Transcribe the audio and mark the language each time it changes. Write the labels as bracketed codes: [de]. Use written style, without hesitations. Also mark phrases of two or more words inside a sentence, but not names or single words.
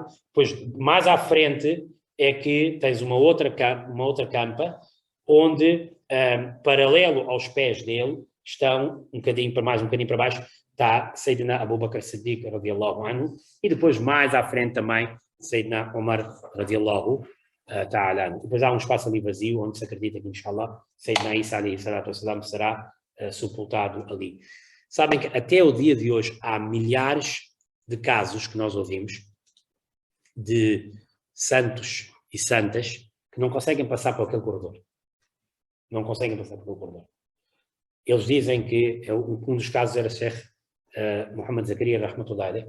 [pt] Depois, mais à frente, é que tens uma outra campa, onde, paralelo aos pés dele, estão um bocadinho para baixo, está Sayyidina Abu Bakr Siddiq, [ar] رضي الله عنه, [pt] e depois, mais à frente também, [ar] سيدنا عمر، رضي الله تعالى. [pt] Depois há um espaço ali vazio, onde se acredita que, [ar] إن شاء الله، سيدنا عيسى، عليه الصلاة والسلام, [pt] será sepultado ali. Sabem que até o dia de hoje há milhares de casos que nós ouvimos de santos e santas que não conseguem passar por aquele corredor. Não conseguem passar por aquele corredor. Eles dizem que um dos casos era Sheikh Muhammad Zakaria [ar] رحمة الله عليه.